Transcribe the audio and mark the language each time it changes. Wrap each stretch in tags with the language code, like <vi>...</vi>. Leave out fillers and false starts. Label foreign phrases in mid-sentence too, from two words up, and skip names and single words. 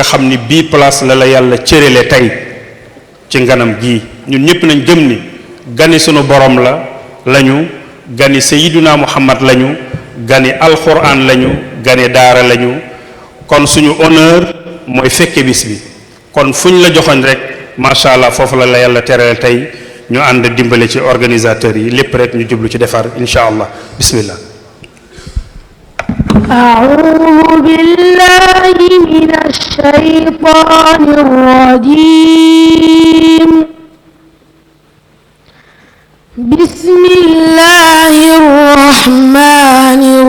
<wo>xam ni bii place la la yàlla cërale tey ci nganam gii ñun ñëpp nañ gëm ni gani sunu borom lañu gani sayiduna muhammad lañu gani alquran lañu gani daara lañu kon suñu honneur mooy fekke bis bi kon fu ñu la joxoñ rek</wo> <ar>ما شاء الله</ar> <wo>foofu la la yàlla terale tey ñu ànd dimbale ci organisateurs yi lépp rek ñu jublu ci defar</wo> <ar>إن شاء الله بسم الله أعوذ بالله من الشيطان الرجيم بسم الله الرحمن</ar>